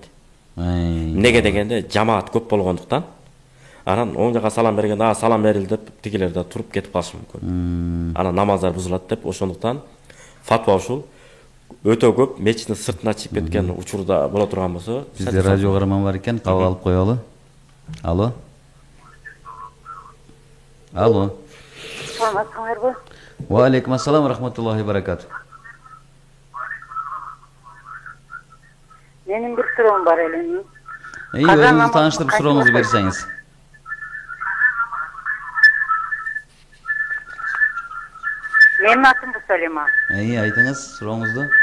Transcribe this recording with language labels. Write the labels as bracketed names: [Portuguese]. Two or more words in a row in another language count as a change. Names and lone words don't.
[Kyrgyz] Эмнеге дегенде, жамаат көп болгондуктан, анан оң жака салам бергенде, салам берилди деп тигилер да туруп кетип калышы мүмкүн. Анан намаздар бузулат деп, ошондуктан фатва ушул. Өтө көп мечиттин сыртына чыгып кеткен учурда боло турган болсо, бизде радио каарман бар экен, кабыл алып коелу. Алло. Алло. Саламатсыңарбы? [Arabic] وعليكم السلام رحمة الله بركاته. [Kyrgyz] Менин бир суроом бар эле. Өзүңүздү тааныштырып сурооңузду берсеңиз. Менин атым Бусалима. Айтыңыз сурооңузду.